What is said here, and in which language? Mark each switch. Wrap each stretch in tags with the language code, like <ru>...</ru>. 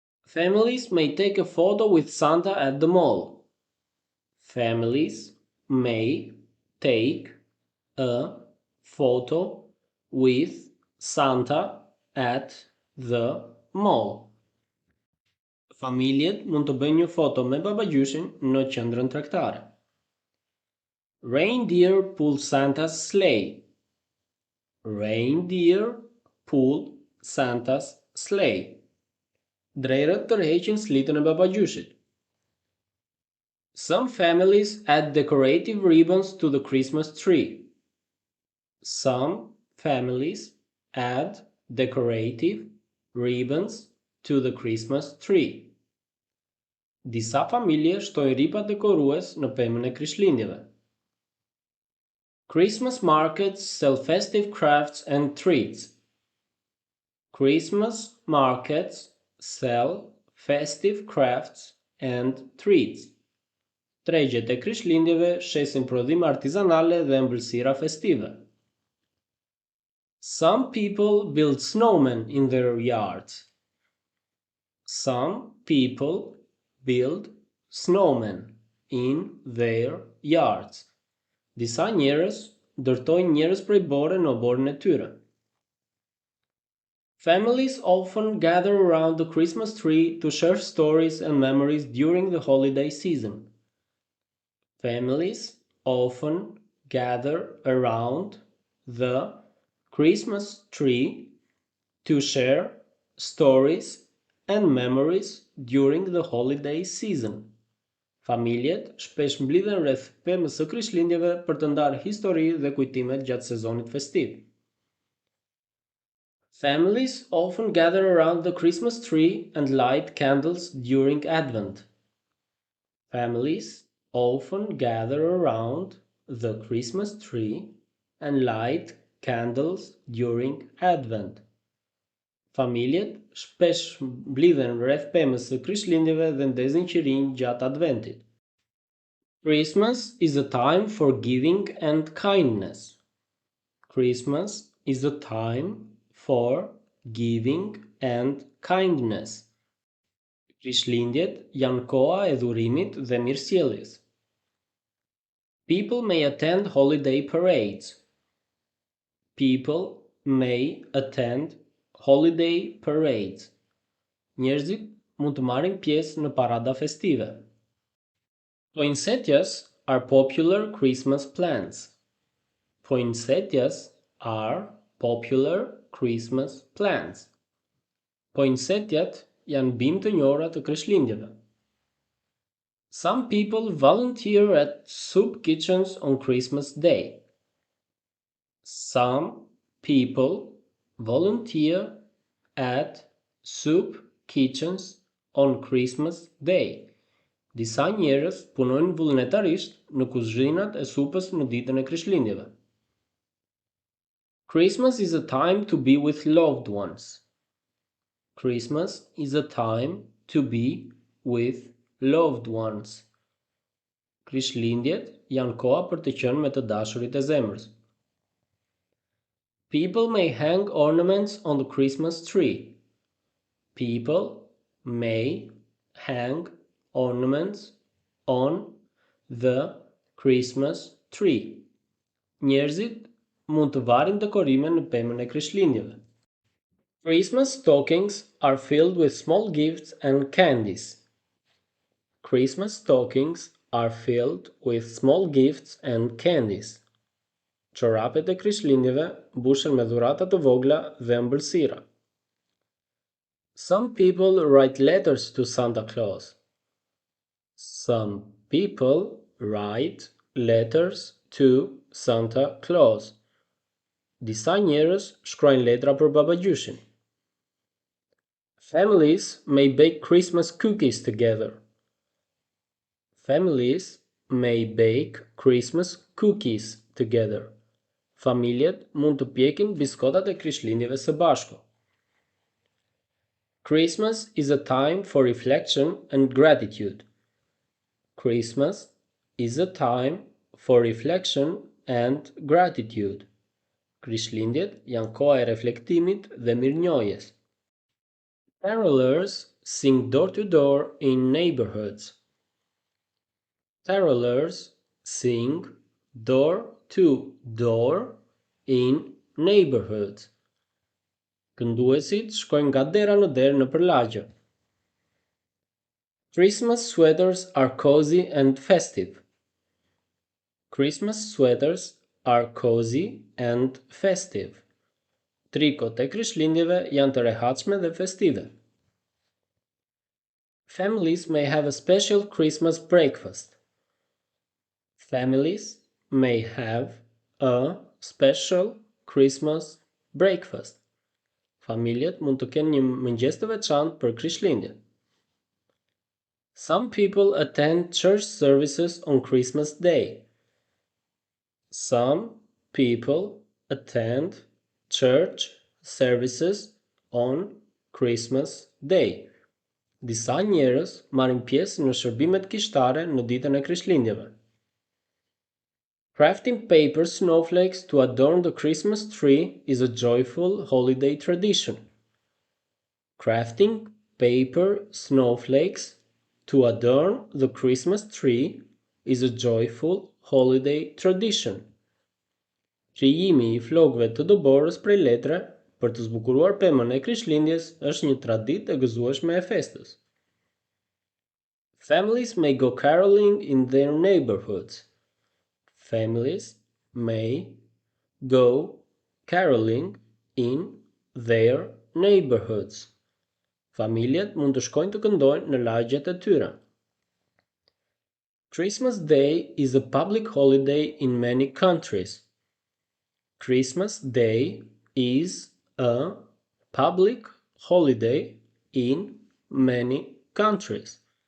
<en>Families may take a photo with Santa at the mall. Families may take a photo with Santa at the mall.</en> <sq>Familjet mund të bëjnë një foto me babagjyshin në qendrën tregtare.</sq> <en>Reindeer pull Santa's sleigh. Reindeer pull Santa's sleigh.</en> <sq>Drejrët tërheqin slitën e babagjyshit.</sq> <en>Some families add decorative ribbons to the Christmas tree. Some families add decorative ribbons to the Christmas tree.</en> <sq>Disa familje shtojnë ripa dekorues në pemën e Krishtlindjeve.</sq> <en>Christmas markets sell festive crafts and treats. Christmas markets sell festive crafts and treats.</en> <sq>Tregjet e Krishtlindjeve shesin prodhime artizanale dhe ëmbëlsira festive.</sq> <en>Some people build snowmen in their yards. Some people build snowmen in their yards.</en> <sq>Disa njerëz ndërtojnë njerëz prej bore në oborrin e tyre.</sq> <en>Families often gather around the Christmas tree to share stories and memories during the holiday season. Families often gather around the Christmas tree to share stories and memories during the holiday season.</en> <sq>Familjet shpesh mblidhen rreth pemës së Krishtlindjeve për të ndarë histori dhe kujtimet gjatë sezonit festiv.</sq> <en>Families often gather around the Christmas tree and light candles during Advent. Families often gather around the Christmas tree and light candles during Advent.</en> <sq>Familjet shpesh mblidhen rreth pemës së Krishtlindjeve dhe ndezin qirinj gjatë Adventit.</sq> <en>Christmas is a time for giving and kindness. Christmas is a time for giving and kindness.</en> <sq>Krishtlindjet janë koha e dhurimit dhe mirësjelljes.</sq> <en>People may attend holiday parades. People may attend holiday parades.</en> <sq>Njerëzit mund të marrin pjesë në parada festive.</sq> <en>Poinsettias are popular Christmas plants. Poinsettias are popular Christmas plants.</en> <sq>Poinsettiat janë bimë të njohura të Krishtlindjeve.</sq> <en>Some people volunteer at soup kitchens on Christmas Day. Some people volunteer at soup kitchens on Christmas Day.</en> <sq>Disa njerëz punojnë vullnetarisht në kuzhinat e supës në ditën e Krishtlindjeve.</sq> <en>Christmas is a time to be with loved ones. Christmas is a time to be with loved ones.</en> <sq>Krishtlindjet janë koha për të qenë me të dashurit e zemrës.</sq> <en>People may hang ornaments on the Christmas tree. People may hang ornaments on the Christmas tree.</en> <sq>Njerëzit mund të varin dekorime në pemën e Krishtlindjeve.</sq> <en>Christmas stockings are filled with small gifts and candies. Christmas stockings are filled with small gifts and candies.</en> <sq>Çorapet e Krishtlindjeve mbushen me dhurata të vogla dhe ëmbëlsira.</sq> <en>Some people write letters to Santa Claus. Some people write letters to Santa Claus.</en> <sq>Disa njerëz shkruajnë letra për babagjyshin.</sq> <en>Families may bake Christmas cookies together. Families may bake Christmas cookies together.</en> <sq>Familjet mund të pjekin biskotat e Krishtlindjeve së bashku.</sq> <en>Christmas is a time for reflection and gratitude. Christmas is a time for reflection and gratitude.</en> <sq>Krishtlindjet janë koha e reflektimit dhe mirënjohjes.</sq> <en>Carolers sing door to door in neighborhoods. Carolers sing door to door in neighborhoods.</en> <sq>Kënduesit shkojnë nga dera në derë në përlagje.</sq> <en>Christmas sweaters are cozy and festive. Christmas sweaters are cozy and festive.</en> <sq>Trikot e Krishtlindjeve janë të rehatshme dhe festive.</sq> <en>Families may have a special Christmas breakfast. Families may have a special Christmas breakfast.</en> <sq>Familjet mund të kenë një mëngjes të veçantë për Krishtlindjen.</sq> <en>Some people attend church services on Christmas Day. Some people attend church services on Christmas Day.</en> <sq>Disa njerëz marrin pjesë në shërbimet kishtare në ditën e Krishtlindjeve.</sq> <en>Crafting paper snowflakes to adorn the Christmas tree is a joyful holiday tradition. Crafting paper snowflakes to adorn the Christmas tree is a joyful holiday tradition.</en> <sq>Krijimi i flokëve të doborës prej letre për të zbukuruar pemën e Krishtlindjes është një traditë e gëzueshme e festës.</sq> <en>Families may go caroling in their neighborhoods. Families may go caroling in their neighborhoods.</en> <sq>Familjet mund të shkojnë të këndojnë në lagjet e tyre.</sq> <en>Christmas Day is a public holiday in many countries. Christmas Day is a public holiday in many countries.</en>